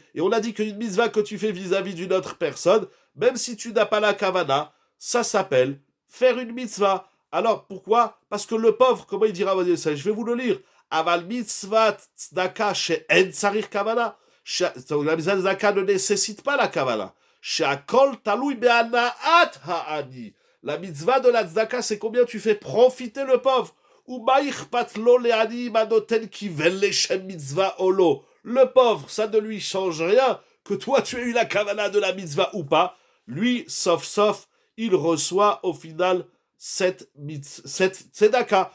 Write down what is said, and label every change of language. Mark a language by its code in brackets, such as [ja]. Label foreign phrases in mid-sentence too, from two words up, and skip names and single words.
[fr] Et on a dit qu'une mitzvah que tu fais vis-à-vis d'une autre personne, même si tu n'as pas la kavana, ça s'appelle faire une mitzvah. Alors pourquoi? Parce que le pauvre, comment il dira, je vais vous le lire. [he] אבל מצוות צדקה שאין צריך כוונה. [fr] La mitzvah de tzedaka ne nécessite pas la kavana. [he] שהכל תלוי בהנאת העני. [fr] La mitzvah de la tzedaka, c'est combien tu fais profiter le pauvre. Le pauvre, ça ne lui change rien que toi tu aies eu la kavana de la mitzvah ou pas. Lui, sauf, il reçoit au final cette tzedaka.